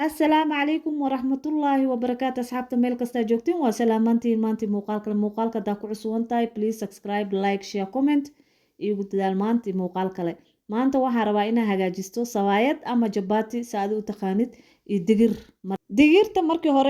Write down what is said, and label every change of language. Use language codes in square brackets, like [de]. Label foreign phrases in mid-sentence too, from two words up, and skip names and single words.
[ar] السلام عليكم ورحمة الله وبركاته [so] asxaabta meel kasta joogtiin waa salaamantiin maantii muuqaalka hadaa ku cusubaan tahay [en] please subscribe like share comment [so] igu dadaal maantii muuqaal kale maanta waxaan rabaa inaan hagaajisto sawaayad ama jabati saad u taqaanid iyo digirta markii hore